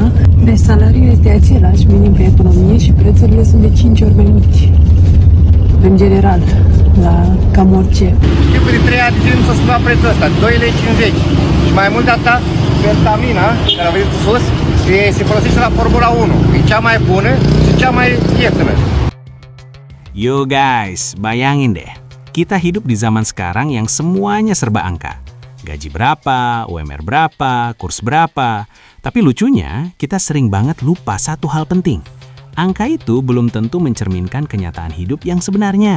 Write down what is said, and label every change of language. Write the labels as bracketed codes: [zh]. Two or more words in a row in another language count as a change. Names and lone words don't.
[ro] Deci salariul este același, minim pe economie, și prețurile sunt de 5 ori mai mici. În general, la cam orice. Tipul de 3 ani de zile nu s-a schimbat prețul ăsta, 2,50 lei. Și mai mult de atâta, Pertamina, care a venit sus, se folosește la Formula 1. E cea mai bună și cea mai ieftină. [en] Yo guys, [id] bayangin deh, kita hidup di zaman sekarang yang semuanya serba angka. Gaji berapa, UMR berapa, kurs berapa. Tapi lucunya, kita sering banget lupa satu hal penting. Angka itu belum tentu mencerminkan kenyataan hidup yang sebenarnya.